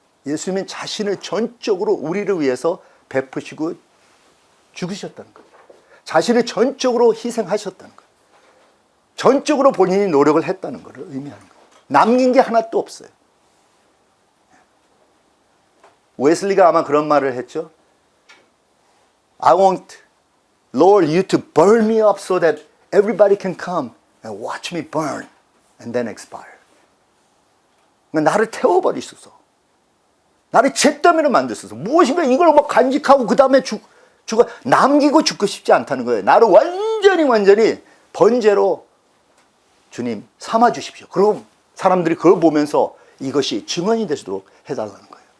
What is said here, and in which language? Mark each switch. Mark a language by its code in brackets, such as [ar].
[ko] 예수님은 자신을 전적으로 우리를 위해서 베푸시고 죽으셨다는 거예요. 자신을 전적으로 희생하셨다는 거예요. 전적으로 본인이 노력을 했다는 것을 의미하는 거예요. 남긴 게 하나도 없어요. 웨슬리가 아마 그런 말을 했죠. [en] I want Lord you to burn me up so that everybody can come and watch me burn and then expire. [ko] 그러니까 나를 태워버리소서. 나를 잿더미로 만드소서. 무엇인가 이걸 막 간직하고 그 다음에 죽어 남기고 죽고 싶지 않다는 거예요. 나를 완전히 번제로 주님 삼아 주십시오. 그럼 사람들이 그걸 보면서 이것이 증언이 되도록 해달라는 거예요.